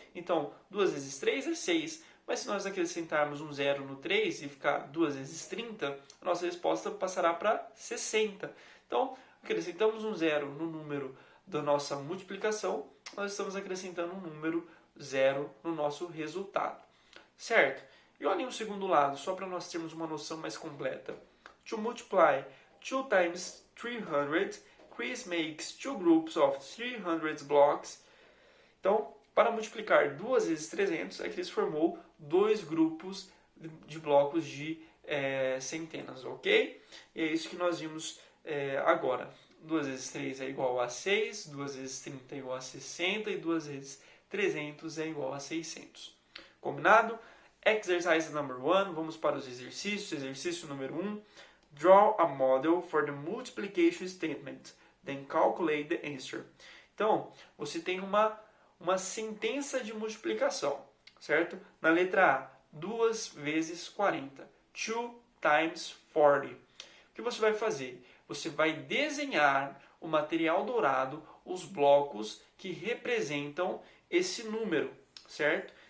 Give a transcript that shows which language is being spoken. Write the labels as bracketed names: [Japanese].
[Portuguese] Então, 2 vezes 3 é 6. Mas se nós acrescentarmos um zero no 3 e ficar 2 vezes 30, a nossa resposta passará para 60. Então, acrescentamos um zero no número da nossa multiplicação, nós estamos acrescentando um número zero no nosso resultado. Certo? E olhem o segundo lado, só para nós termos uma noção mais completa. [English] To multiply 2 times 300, Chris makes two groups of 300 blocks. [Portuguese] Então, para multiplicar 2 vezes 300, a Chris formou dois grupos de blocos de centenas, ok? E é isso que nós vimos agora. 2 vezes 3 é igual a 6, 2 vezes 30 é igual a 60 e 2 vezes 300 é igual a 600. Combinado? [English] Exercise number 1, [Portuguese] vamos para os exercícios. Exercício número 1. [English] Draw a model for the multiplication statement, then calculate the answer. [Portuguese] Então, você tem uma sentença de multiplicação, certo? Na letra A, 2 vezes 40. [English] 2 times 40. [Portuguese] O que você vai fazer? Você vai desenhar o material dourado, os blocos que representam esse número, certo?